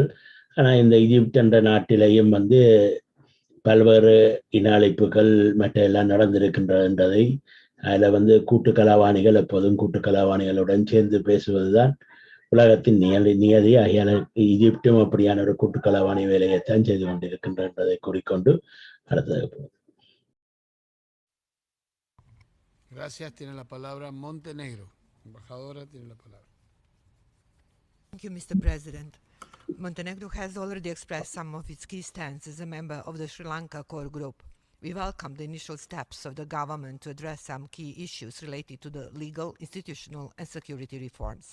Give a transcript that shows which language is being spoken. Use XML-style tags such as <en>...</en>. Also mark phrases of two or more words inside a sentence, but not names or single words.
<ta>ஆனால் இந்த இஜிப்ட் என்ற நாட்டிலேயும் வந்து பல்வேறு இன அழிப்புகள் மற்ற எல்லாம் நடந்திருக்கின்றதை, அதில் வந்து கூட்டு கலாவாணிகள் எப்போதும் கூட்டு கலாவாணிகளுடன் சேர்ந்து பேசுவதுதான் உலகத்தின் நியதி. ஆகியால இஜிப்டும் அப்படியான ஒரு கூட்டு கலாவாணி வேலையைத்தான் செய்து கொண்டிருக்கின்றதை கூறிக்கொண்டு அடுத்தது.</ta> <es>Gracias. Tiene la palabra Montenegro. Embajadora, tiene la palabra.</es> <en>Thank you, Mr. President. Montenegro has already expressed some of its key stance as a member of the Sri Lanka core group. We welcome the initial steps of the government to address some key issues related to the legal, institutional, and security reforms.</en>